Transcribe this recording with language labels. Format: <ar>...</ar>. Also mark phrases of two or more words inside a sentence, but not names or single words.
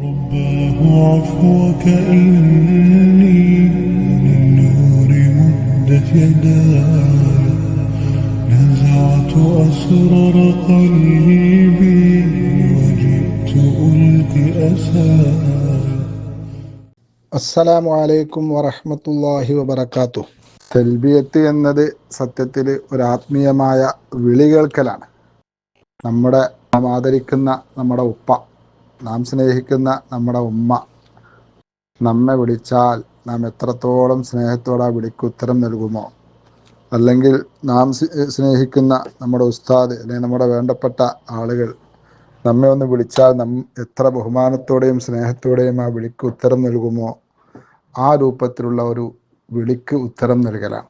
<ar>الله عفوك إني للنور مدت يداي نزعت أسرار قلبي وجئت ألقي أساي. السلام عليكم ورحمة الله وبركاته.</ar> <ml>തൽബിയത്ത് എന്നത് സത്യത്തിൽ ഒരു ആത്മീയമായ വിളി കേൾക്കലാണ്. നാം ആദരിക്കുന്ന നമ്മുടെ ഉപ്പ, നാം സ്നേഹിക്കുന്ന നമ്മുടെ ഉമ്മ നമ്മെ വിളിച്ചാൽ നാം എത്രത്തോളം സ്നേഹത്തോടെ ആ വിളിക്ക് ഉത്തരം നൽകുമോ, അല്ലെങ്കിൽ നാം സ്നേഹിക്കുന്ന നമ്മുടെ ഉസ്താദ് അല്ലെങ്കിൽ നമ്മുടെ വേണ്ടപ്പെട്ട ആളുകൾ നമ്മെ ഒന്ന് വിളിച്ചാൽ എത്ര ബഹുമാനത്തോടെയും സ്നേഹത്തോടെയും ആ വിളിക്ക് ഉത്തരം നൽകുമോ, ആ രൂപത്തിലുള്ള ഒരു വിളിക്ക് ഉത്തരം നൽകലാണ്.</ml>